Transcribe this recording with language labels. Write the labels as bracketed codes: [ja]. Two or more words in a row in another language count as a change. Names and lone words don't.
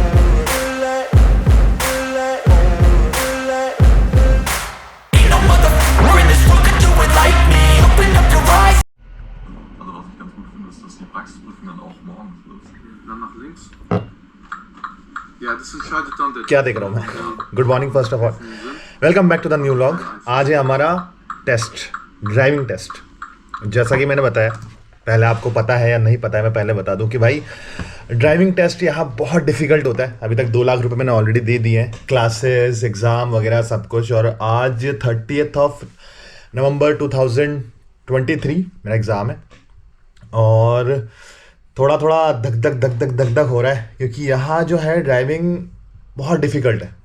[de] Also was ich ganz gut finde, ist, dass die Praxisprüfung dann auch morgens ist. Dann nach links. Ja, das entscheidet dann der... [hi] क्या देख रहा हूँ मैं? [en] Good morning first of all, welcome back to the new vlog. [hi] आज है हमारा टेस्ट, [en] driving test. [hi] जैसा कि मैंने बताया, पहले आपको पता है या नहीं पता है, मैं पहले बता दूं कि भाई [en] driving test [hi] यहाँ बहुत डिफिकल्ट होता है। अभी तक 2 लाख रुपए मैंने ऑलरेडी दे दिए हैं, [en] classes, exam [hi] वगैरह सब कुछ। और आज 30 नवंबर 2023 मेरा एग्ज़ाम है और थोड़ा थोड़ा धक धक हो रहा है, क्योंकि यहाँ जो है ड्राइविंग बहुत डिफ़िकल्ट है।